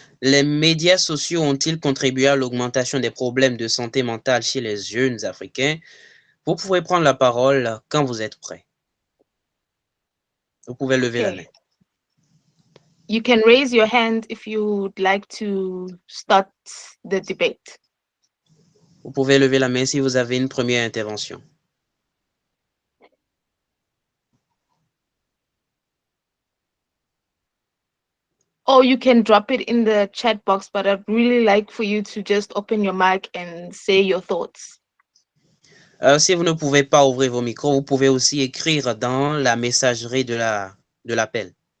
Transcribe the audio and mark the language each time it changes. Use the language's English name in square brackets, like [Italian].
[French] Les médias sociaux ont-ils contribué à l'augmentation des problèmes de santé mentale chez les jeunes Africains? Vous pouvez prendre la parole quand vous êtes prêt. Vous pouvez lever la main. [English] Okay. You can raise your hand if you would like to start the debate. [French] Vous pouvez lever la main si vous avez une première intervention. [English] Or you can drop it in the chat box, but I'd really like for you to just open your mic and say your thoughts. [French] Si vous ne pouvez pas ouvrir vos micros, vous pouvez aussi écrire dans la messagerie de l'appel.